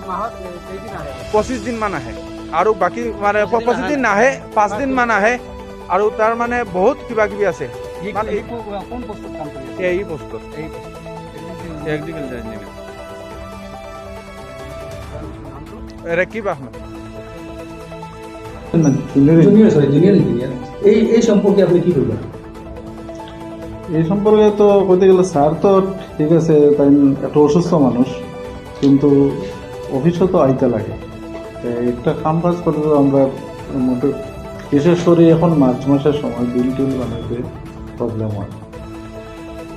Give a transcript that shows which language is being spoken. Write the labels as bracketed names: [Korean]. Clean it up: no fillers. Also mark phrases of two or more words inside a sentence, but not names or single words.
[Assamese] 25 দিনমান আহে আৰু বাকী মানে 25 দিন নাহে, 5 দিনমান আহে আৰু তাৰ মানে বহুত কিবা কিবি আছে। এই পোষ্টত [English] agriculture engineer [Assamese] ৰেকিব আহমেদ। [Bangla] এই সম্পর্কে আপনি কি বলবেন? এই সম্পর্কে তো বলতে গেলে স্যার তো ঠিক আছে, তাই একটা অসুস্থ মানুষ, কিন্তু অফিসও তো আইতে লাগে। একটা কাম কাজ করতে তো আমরা মোটে, বিশেষ করে এখন মার্চ মাসের সময় বিল টিল বানাইতে প্রবলেম হয়।